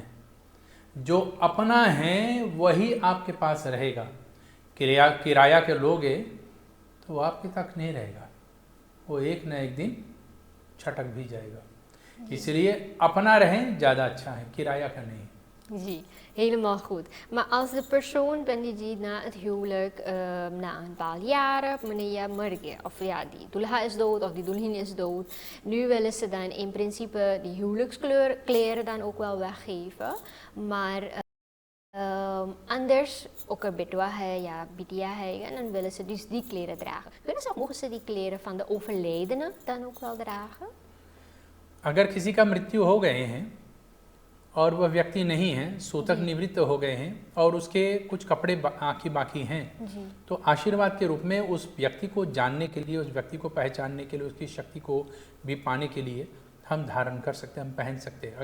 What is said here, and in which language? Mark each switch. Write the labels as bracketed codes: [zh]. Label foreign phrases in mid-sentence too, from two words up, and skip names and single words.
[hi] जो अपना है वही आपके पास रहेगा. किराया के लोगे तो वो आपके तक नहीं रहेगा, वो एक न एक दिन छटक भी जाएगा. इसलिए अपना रहें ज़्यादा अच्छा है, किराया का नहीं. जी, [nl] helemaal goed. Maar als de persoon, Panditji, na het huwelijk, na een paar jaren, meneer Murge, of ja, die dulha is dood of die dulhin is dood, nu willen ze dan in principe die huwelijkskleren dan ook wel weggeven, maar anders, ook een [hns] बिटवा है या बिटिया है, [nl] en dan willen ze dus die kleren dragen. Mogen ze die kleren van de overledene dan ook wel dragen? [hi] अगर किसी का मृत्यु हो गए हैं और वह व्यक्ति नहीं है, सूतक निवृत्त हो गए हैं और उसके कुछ कपड़े बाकी हैं, तो आशीर्वाद के रूप में उस व्यक्ति को जानने के लिए, उस व्यक्ति को पहचानने के लिए, उसकी शक्ति को भी पाने के लिए हम धारण कर सकते हैं, हम पहन सकते हैं.